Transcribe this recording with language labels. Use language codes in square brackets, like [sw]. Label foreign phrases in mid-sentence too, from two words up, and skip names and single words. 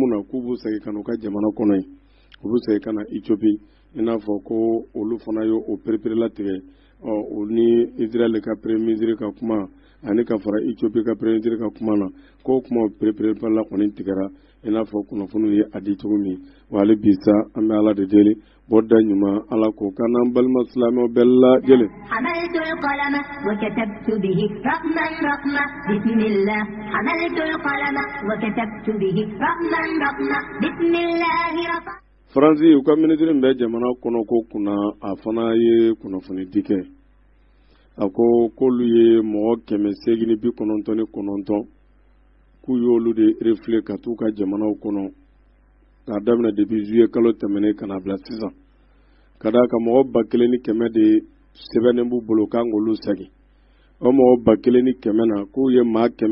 [bm] na k'u b'u segin ka n'u ka jamana kɔnɔ yen u b'u segin ka na Éthiopie i n'a fɔ ko olu fana ye o perepere latigɛ o ni Israël ka [fr] premier ministre [bm] ka kuma ani ka fara Éthiopie ka [fr] premier ministre [bm] ka kuma na k'o kuma o perepere la kɔni tigɛra i n'a fɔ kunnafoniw ye a di cogo min wa hali bi sa an bɛ Ala de deli bɔda ɲuman Ala k'o k'an n'an balima silamɛw bɛɛ lajɛlen [ar] حملت القلم وكتبت به رقما رقما بسم الله حملت القلم وكتبت به رقما رقما بسم الله رقما [bm] Faransi u ka ministre bɛ jamana kɔnɔ ko kunna a fana ye kunnafoni di kɛ a ko k'olu ye mɔgɔ 899 k'u y'olu de reflet ka t'u ka jamanaw kɔnɔ k'a daminɛ [fr] depuis juillet [bm] kalo tɛmɛnen ka na bila sisan ka d'a kan mɔgɔ 1100 de sɛbɛnnen b'u bolo k'an k'olu segin o mɔgɔ 1100 na k'u ye maa